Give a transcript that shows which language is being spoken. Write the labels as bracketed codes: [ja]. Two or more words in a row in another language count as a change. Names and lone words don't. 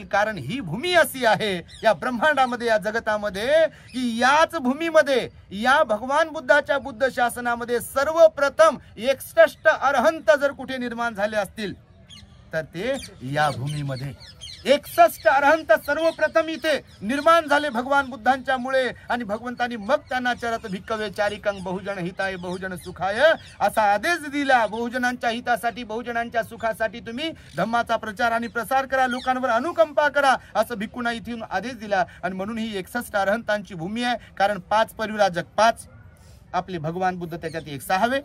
[mr] कारण ही भूमी अशी आहे या ब्रह्मांडामध्ये, या जगतामध्ये, की याच भूमीमध्ये, या भगवान बुद्धाच्या बुद्ध शासनामध्ये सर्वप्रथम 61 अरहंत जर कुठे निर्माण झाले असतील तर ते या भूमीमध्ये 61 अरहंत सर्वप्रथम इथे निर्माण झाले भगवान बुद्धांच्या मुळे. आणि भगवंतांनी मग त्यांना [pi] चरत भिक्कवे चारिकंग बहुजन हिताय बहुजन सुखाय [mr] असा आदेश दिला. बहुजनांच्या हितासाठी, बहुजनांच्या सुखासाठी तुम्ही धम्माचा प्रचार आणि प्रसार करा, लोकांवर अनुकंपा करा, असं भिक्खूंना इथून आदेश दिला. आणि म्हणून ही 61 अरहंतांची भूमी आहे. कारण 5 परिव्राजक 5, आपले भगवान बुद्ध त्याच्यात एक 6वे.